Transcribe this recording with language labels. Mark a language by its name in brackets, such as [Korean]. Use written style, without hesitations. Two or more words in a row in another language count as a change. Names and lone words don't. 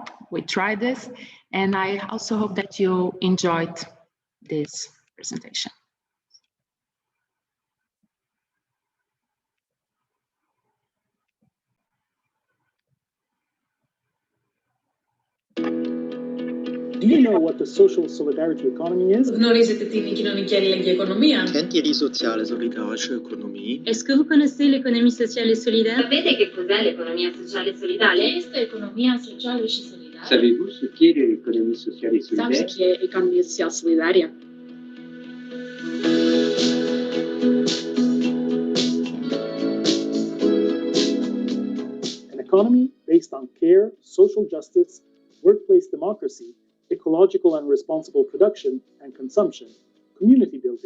[English] We tried this, and I also hope that you enjoyed this presentation. Do you know what the social solidarity economy is? [Greek] Γνωρίζετε την κοινωνική αλληλεγγύη οικονομία? Cantieri sociale solidarice economie. [French] Est-ce que vous connaissez l'économie sociale et solidaire? [Italian] Sapete che cos'è l'economia sociale e solidale? [Romanian] Este economia socială și solidară. [French] Savez-vous ce qu'est l'économie sociale et [Portuguese] Sabes [French] solidaire? [Portuguese] que é economia social solidária? [English] An economy based on care, social justice, workplace democracy, ecological and responsible production and consumption, community building.